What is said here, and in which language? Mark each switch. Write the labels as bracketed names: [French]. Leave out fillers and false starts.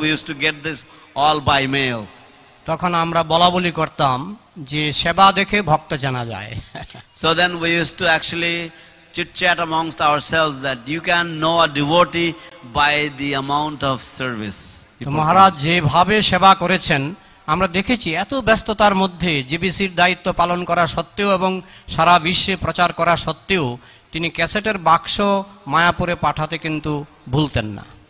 [English] We used to get this all by mail. [Bangla] তখন আমরা বলাবলি করতাম যে সেবা দেখে ভক্ত জানা যায়। [English] So then we used to actually chit chat amongst ourselves that you can know a devotee by the amount of service. [Bangla] তো মহারাজ যেভাবে সেবা করেছেন আমরা দেখেছি এত ব্যস্ততার মধ্যে জিবিসির দায়িত্ব পালন করা সত্ত্বেও এবং সারা বিশ্বে প্রচার করা সত্ত্বেও তিনি ক্যাসেটের বাক্স মায়াপুরে পাঠাতে কিন্তু ভুলতেন না।